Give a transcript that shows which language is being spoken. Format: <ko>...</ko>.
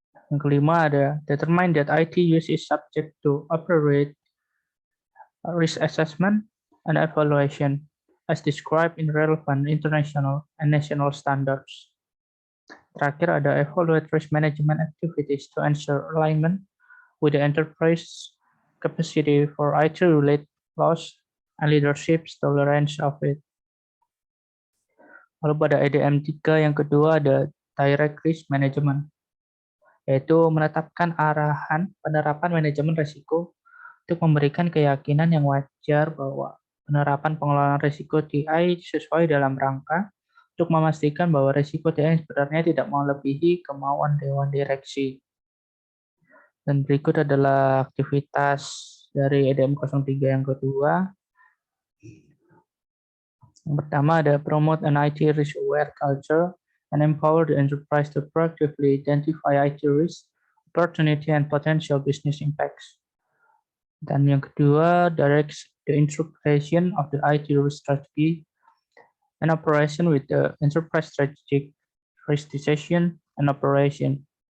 <id>Yang kelima ada</id> <en>determine that IT use is subject to appropriate risk assessment and evaluation as described in relevant international and national standards.</en> <id>Terakhir ada</id> <en>evaluate risk management activities to ensure alignment with the enterprise capacity for IT-related loss and leadership's tolerance of it.</en> <id>Lalu pada EDM 3 yang kedua ada</id> <en>direct risk management,</en> <id>yaitu menetapkan arahan penerapan manajemen risiko untuk memberikan keyakinan yang wajar bahwa penerapan pengelolaan risiko TI sesuai dalam rangka untuk memastikan bahwa risiko TI sebenarnya tidak melebihi kemauan Dewan Direksi. Dan berikut adalah aktivitas dari EDM 03 yang kedua. Yang pertama ada</id> <en>promote an IT risk aware culture and empower the enterprise to proactively identify IT risk, opportunity, and potential business impacts.</en> <id>Dan yang kedua,</id> <en>directs the integration of the IT risk strategy and operation with the enterprise strategic risk decision and operation.</en>